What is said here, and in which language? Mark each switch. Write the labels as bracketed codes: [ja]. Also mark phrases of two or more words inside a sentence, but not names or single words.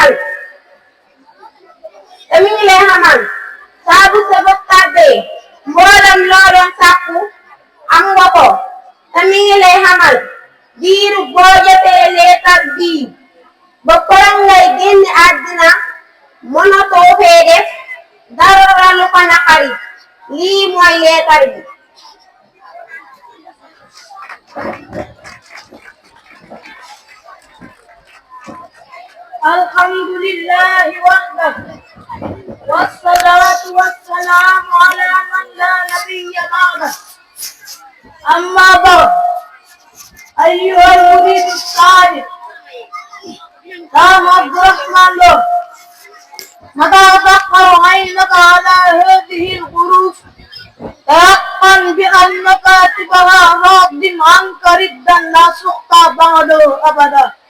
[wo] xamal saa bu sa bët tàbbee mboolem loo doon sàkku am nga ko te mi ngi lay xamal diiru boo jotee leetar bii ba korom ngay génn àddina mënatoo fee def dara lu ko naqari lii mooy leetar bi. [ar] الحمد لله وحده والصلاة والسلام على من لا نبي بعده أما بعد أيها المريد الصادق قام عبد الرحمن له متى تفقر عينك على هذه الحروف تيقن بأن كاتبها راض عنك ردا لا سخط بعده أبدا